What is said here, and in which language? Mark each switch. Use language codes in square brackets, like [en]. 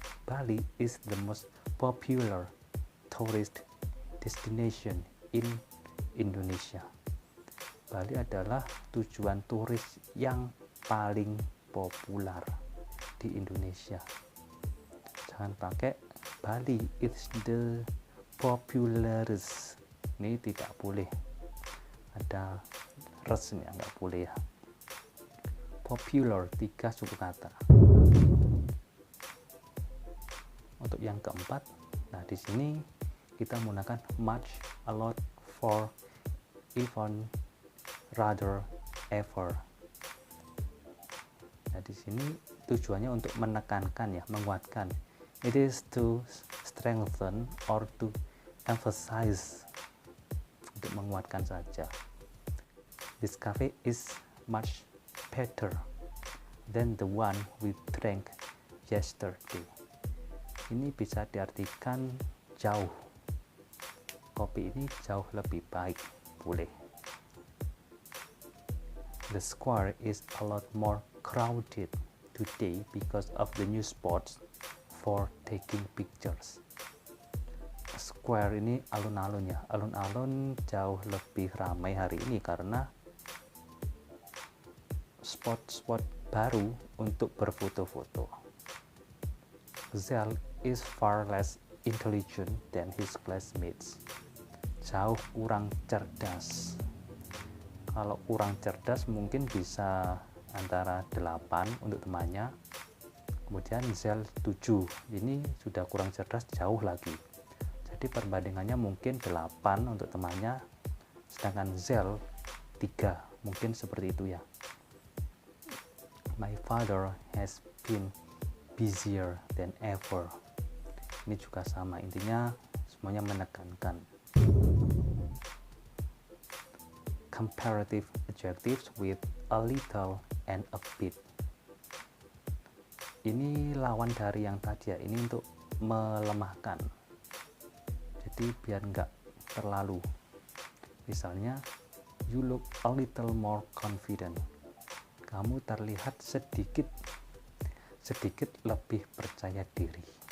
[en] Bali is the most popular tourist destination in Indonesia. [id] Bali adalah tujuan turis yang paling populer di Indonesia. Jangan pakai [en] Bali is the popularest. [id] Ini tidak boleh. Ada resnya, nggak boleh ya. Popular 3 suku kata. Untuk yang keempat, nah di sini kita menggunakan [en] much, a lot, for, even, rather, ever. [id] Nah di sini tujuannya untuk menekankan ya, menguatkan. [en] It is to strengthen or to emphasize, [id] untuk menguatkan saja. [en] This cafe is much better than the one we drank yesterday. [id] Ini bisa diartikan jauh. Kopi ini jauh lebih baik, boleh. [en] The square is a lot more crowded today because of the new spots for taking pictures. [id] Square ini alun-alun ya, alun-alun jauh lebih ramai hari ini karena spot-spot baru untuk berfoto-foto. [en] Zal is far less intelligent than his classmates. [id] Jauh kurang cerdas. Kalau kurang cerdas mungkin bisa antara 8 untuk temannya, kemudian Zal 7, ini sudah kurang cerdas jauh lagi. Jadi perbandingannya mungkin 8 untuk temannya, sedangkan Zal 3, mungkin seperti itu ya. [en] My father has been busier than ever. [id] Ini juga sama, intinya semuanya menekankan. [en] Comparative adjectives with a little and a bit. [id] Ini lawan dari yang tadi ya, ini untuk melemahkan. Jadi biar nggak terlalu. Misalnya, [en] you look a little more confident. [id] Kamu terlihat sedikit lebih percaya diri.